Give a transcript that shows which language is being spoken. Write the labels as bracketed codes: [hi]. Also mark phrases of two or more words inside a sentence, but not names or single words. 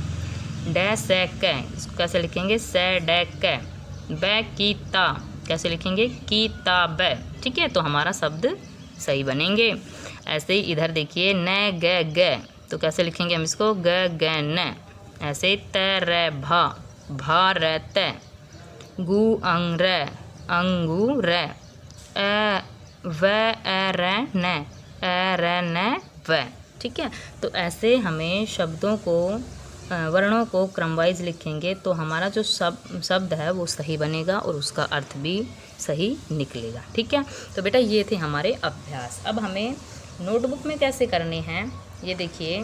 [hi] डै से कै, इसको कैसे लिखेंगे? से डै कै। बै कीता, कैसे लिखेंगे? किताब। ठीक है, तो हमारा शब्द सही बनेंगे। ऐसे ही इधर देखिए, न ग ग, तो कैसे लिखेंगे हम इसको? ग ग न। ऐसे त र भा, भा र त। गु अंग र, अंगू र। व र न, र न व। ठीक है, तो ऐसे हमें शब्दों को, वर्णों को क्रम वाइज लिखेंगे तो हमारा जो शब्द है वो सही बनेगा और उसका अर्थ भी सही निकलेगा। ठीक है, तो बेटा ये थे हमारे अभ्यास। अब हमें नोटबुक में कैसे करने हैं ये देखिए।